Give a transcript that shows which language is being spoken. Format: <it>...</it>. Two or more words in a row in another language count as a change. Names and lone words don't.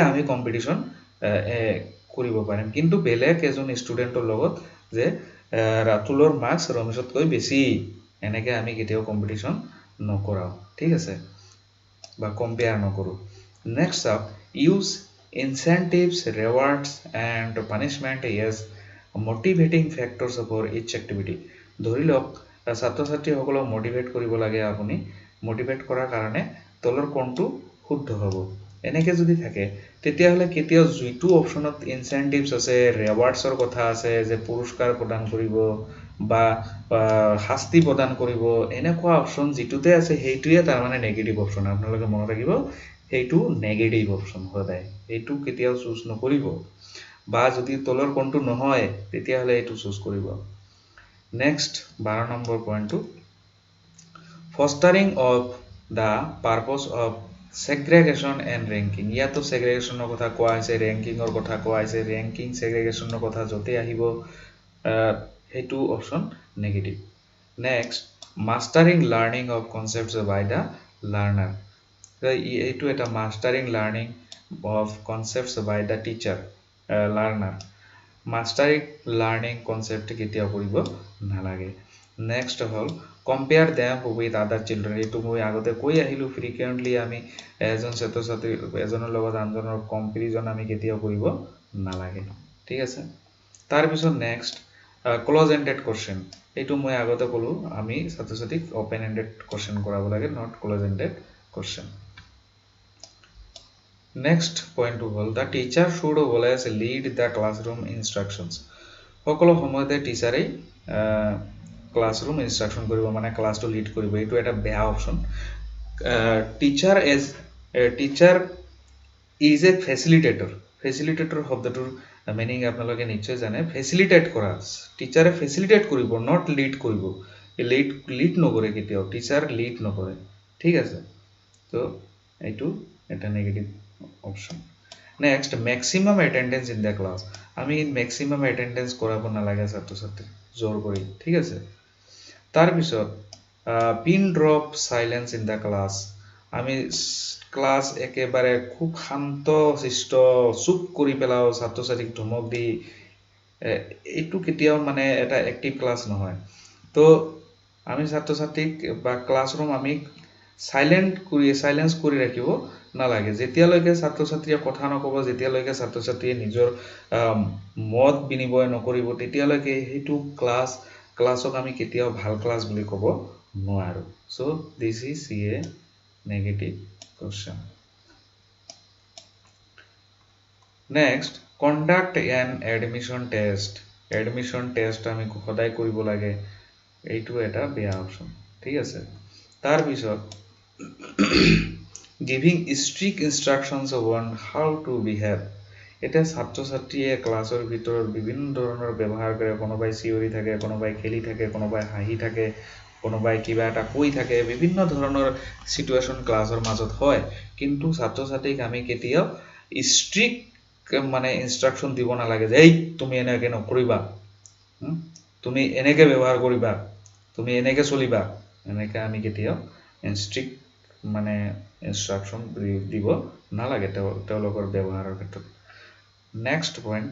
<as>আমি কম্পিটিশন কৰিব পাৰিম কিন্তু বেলেগ এজন ষ্টুডেন্টৰ লগত যে ৰাতুলৰ মাৰ্কস ৰমেশতকৈ বেছি এনেকৈ আমি কেতিয়াও কম্পিটিশন নকৰাও ঠিক আছে বা কম্পেয়াৰ নকৰো</as> <en>next up use incentives rewards and punishment as motivating factors for each activity</en> <as>ধৰিলক ছাত্ৰ ছাত্ৰী সকলক মোটিভেট কৰিব লাগে আপুনি মোটিভেট কৰাৰ কাৰণে তলৰ কোনটো শুদ্ধ হ'ব এনেকৈ যদি থাকে তেতিয়া হলে কেতিয়াও জুইটো অপচনত ইনসেন্টিভস আছে ৰিৱাৰ্ডছৰ কথা আছে যে পুৰস্কাৰ প্ৰদান কৰিব বা শাস্তি প্ৰদান কৰিব এনেকুৱা অপচন যেটোতে আছে হেইটোৱে তাৰ মানে</as> <en>negative option</en> <as>আপোনালোকে মনত ৰাখিব এইটো</as> <en>negative option</en> <as>হয় এইটো কেতিয়াও চুজ নকৰিব বা যদি তলৰ কোনটো নহয় তেতিয়া হলে এইটো চুজ কৰিব নেক্সট 12 নম্বৰ পইণ্টটো</as> <en>fostering of the purpose of segregation and ranking</en> <as>ইয়াতো segregationৰ কথা কোৱা হৈছে ranking-ৰ কথা কোৱা হৈছে</as> <en>ranking segregation-</en> <as>ৰ কথা যতে আহিব হেতু অপচন</as> <en>negative next mastering learning of concepts by the learner</en> <as>এইটো এটা</as> <en>mastering learning of concepts by the teacher learner mastering learning concept</en> <as>কেতিয়াও কৰিব নালাগে next হল</as> <en>compare them with other children</en> <as>এইটো মই আগতে কৈ আহিলো frequently আমি এজন ছাত্ৰ ছাত্ৰী এজনৰ লগত আনজনৰ কম্পাৰিজন আমি কেতিয়াও কৰিব নালাগে ঠিক আছে তাৰ পিছত</as> <en>next close ended question</en> <as>এইটো মই আগতে কলো আমি ছাত্ৰ ছাত্ৰীক</as> <en>open ended question</en> <as>কৰাব লাগে</as> <en>not close ended question next point to hol the teacher should always lead the classroom instructions</en> <as>সকলো সময়তে টিচাৰে</as> <en>classroom instruction</en> <as>কৰিব মানে ক্লাস</as> <en>to lead</en> <as>কৰিব এইটো এটা বেয়া অপচন</as> <en>teacher is a facilitator</en> <as>শব্দটোৰ meaning আপোনালোকে নিশ্চয় জানে facilitate কৰা টিচাৰে facilitate কৰিব</as> <en>not lead</en> <as>কৰিব lead নকৰে কেতিয়াও টিচাৰ lead নকৰে ঠিক আছে তো এইটো এটা</as> <en>negative option next maximum attendance in the class</en> <as>আমি</as> <en>maximum attendance</en> <as>কৰাব নালাগে ছাত্ৰ ছাত্ৰী জোৰ কৰি ঠিক আছে তাৰ পিছত</as> <en>pin drop silence in the</en> <as>class আমি ক্লাস একেবাৰে খুব শান্ত শিষ্ট চুপ কৰি পেলাও ছাত্ৰ ছাত্ৰীক ধমক দি এইটো কেতিয়াও মানে এটা</as> <en>active class</en> <as>নহয় তো আমি ছাত্ৰ ছাত্ৰীক বা ক্লাছৰুম আমি সাইলেন্স কৰি ৰাখিব নালাগে যেতিয়ালৈকে ছাত্ৰ ছাত্ৰীয়ে কথা নকব যেতিয়ালৈকে ছাত্ৰ ছাত্ৰীয়ে নিজৰ মত বিনিময় নকৰিব তেতিয়ালৈকে হেতু ক্লাছক আমি কেতিয়াও ভাল ক্লাছ বুলি কব নোৱাৰো</as> <en>so this is a negative question next conduct an admission test</en> <as>আমি সদায় কৰিব লাগে এইটো এটা বেয়া অপচন ঠিক আছে তাৰ পিছত</as> <en>giving strict instructions on how to behave</en> <as>এটা ছাত্ৰ ছাত্ৰীয়ে ক্লাছৰ ভিতৰত বিভিন্ন ধৰণৰ ব্যৱহাৰ কৰে কোনোবাই চিঞৰি থাকে কোনোবাই খেলি থাকে কোনোবাই হাঁহি থাকে কোনোবাই কিবা এটা কৈ থাকে বিভিন্ন ধৰণৰ সিচুৱেশন ক্লাছৰ মাজত হয় কিন্তু ছাত্ৰ ছাত্ৰীক আমি কেতিয়াও ষ্ট্ৰিক্ট মানে ইনস্ট্ৰাকশন দিব নালাগে যে এই তুমি এনেকে নকৰিবা তুমি এনেকে ব্যৱহাৰ কৰিবা তুমি এনেকে চলিবা এনেকে আমি কেতিয়াও ষ্ট্ৰিক্ট মানে ইনস্ট্ৰাকশন দিব নালাগে তেওঁলোকৰ ব্যৱহাৰৰ ক্ষেত্ৰত</as> <en>next point</en>